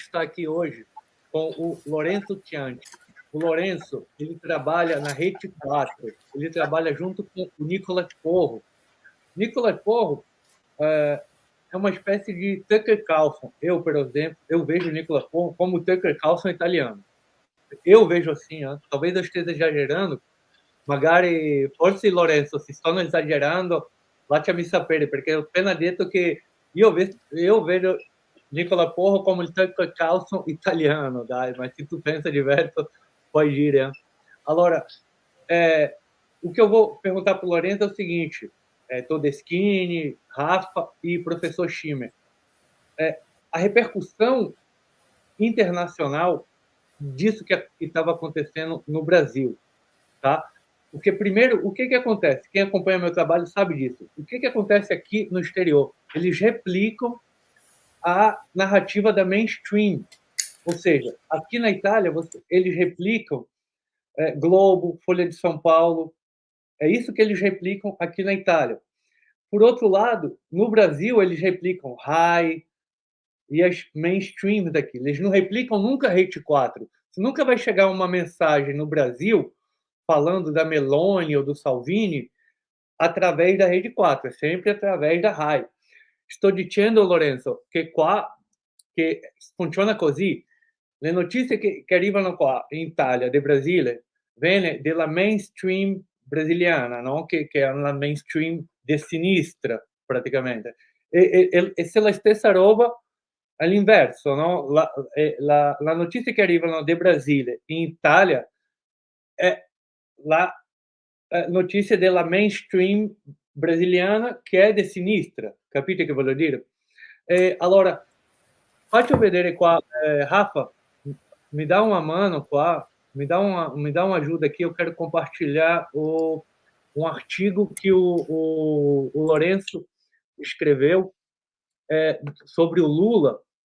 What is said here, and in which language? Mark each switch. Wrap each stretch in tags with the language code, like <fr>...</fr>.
<pt>está aqui hoje com o Lourenço Chianti. O Lourenço, ele trabalha na Rede 4, ele trabalha junto com o Nicolas Porro. Nicolas Porro é uma espécie de Tucker Carlson. Eu, por exemplo, eu vejo o Nicolas Porro como o Tucker Carlson italiano. Eu vejo assim, talvez eu esteja exagerando,</pt> <it>magari forse Lorenzo, se sto esagerando, lasciami sapere, perché ho appena detto che io vedo Nicola Porro come il Tucker Carlson italiano, dai,</it> <pt>mas se tu pensa diverso,</pt> <it>puoi dire.</it> <pt>Allora, o que eu vou perguntar para o Lorenzo é o seguinte, Todeschini, Rafa e professor Schimmer. A repercussão internacional disso que estava acontecendo no Brasil, tá? Porque, primeiro, o que acontece? Quem acompanha meu trabalho sabe disso. O que acontece aqui no exterior? Eles replicam a narrativa da mainstream. Ou seja, aqui na Itália, eles replicam Globo, Folha de São Paulo. É isso que eles replicam aqui na Itália. Por outro lado, no Brasil, eles replicam Rai e as mainstreams daqui. Eles não replicam nunca Rede 4. Você nunca vai chegar uma mensagem no Brasil falando da Meloni ou do Salvini através da Rede 4, é sempre através da Rai.</pt> <it>Sto dicendo, Lorenzo, che funziona così. Le notizie che arrivano qua in Italia, del Brasile, viene della mainstream brasiliana, no? Che è la mainstream di sinistra, praticamente. E se la stessa roba all'inverso, no? La notizia che arrivano del Brasile in Italia è la notizia della mainstream brasiliana che è di sinistra, capite che voglio dire? Allora, faccio vedere qua,</it> <pt>Rafa, me dá uma mano qua, me dá uma ajuda aqui, eu quero compartilhar um artigo que o Lourenço escreveu sobre o Lula.</pt>